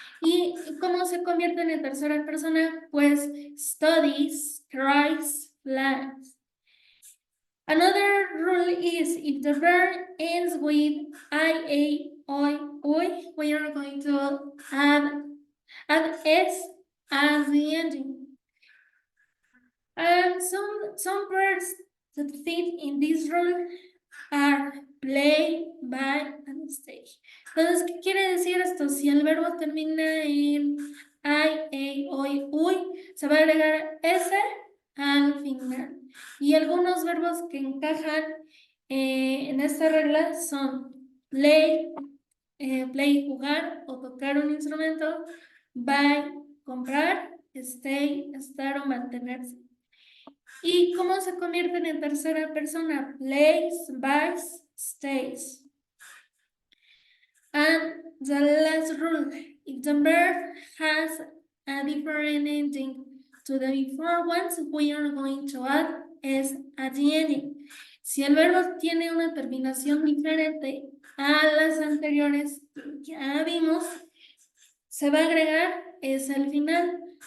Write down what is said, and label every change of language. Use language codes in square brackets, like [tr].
[es] ¿Y cómo se convierten en tercera persona? Pues [en] studies, cries, flies. Another rule is if the verb ends with ia, oi, oi, we are going to add s as the ending. And some verbs that fit in this rule are play, buy, and stay. [es] Entonces, ¿qué quiere decir esto? Si el verbo termina en I, a, oi, uy, se va a agregar s al final. Y algunos verbos que encajan en esta regla son play, jugar o tocar un instrumento, buy, comprar, stay, estar o mantenerse. ¿Y cómo se convierten en tercera persona? Plays, buys, stays. [en] And the last rule, if the verb has a different ending to the before ones, we are going to add s at the ending. [es] Si el verbo tiene una terminación diferente a las anteriores que ya vimos, se va a agregar s al final.